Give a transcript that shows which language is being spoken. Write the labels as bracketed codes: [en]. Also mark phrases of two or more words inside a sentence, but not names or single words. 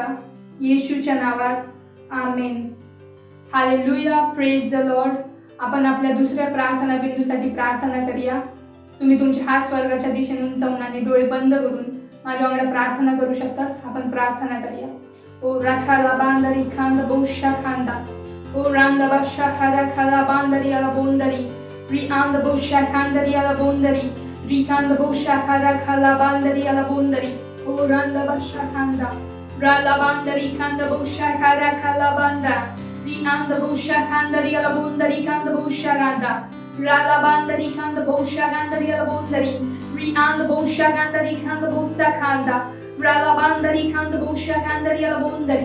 [mr] येशूच्या नावात आमेन. हालेलुया, [en] praise the Lord. [mr] आपण आपल्या दुसऱ्या प्रार्थना बिंदूसाठी प्रार्थना करूया. तुम्ही तुमचे हात स्वर्गाच्या दिशेने उंचावून आणि डोळे बंद करून माझ्या वांगडा प्रार्थना करू शकतास. आपण प्रार्थना करूया. ओ राखाला बांदरी खांद बोशा खांदा. O randa basha kara kala bandari ala bondari. Ri anda bosha kandari ala bondari. Ri kanda bosha kara kala bandari ala bondari. O randa basha kanda. Rala bandari kanda bosha kara kala banda. Ri anda bosha kandari ala bondari kanda bosha ganda. Rala bandari kanda bosha kandari ala bondari. Ri anda bosha kandari kanda bosha kanda. Rala bandari kanda bosha kandari ala bondari.